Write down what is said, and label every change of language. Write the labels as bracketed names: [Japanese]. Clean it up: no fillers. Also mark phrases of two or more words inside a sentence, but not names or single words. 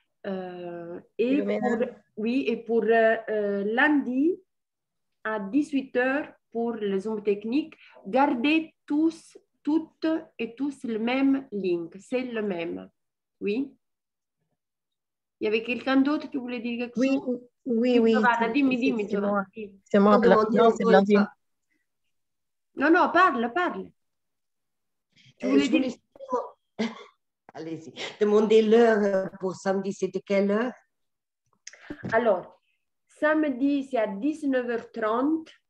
[French] Et pour lundi à 18h pour les hommes techniques, gardez toutes et tous le même link. C'est le même. Oui. Il y avait quelqu'un d'autre qui voulait dire quelque chose? Oui. [Italian] Giovanna, dimmi, Giovanna. [French] C'est moi. Non, c'est Blandine. Non, parle. Tu voulais dire... Allez-y. Demandez l'heure pour samedi, c'était quelle heure? Alors, samedi, c'est à 19h30.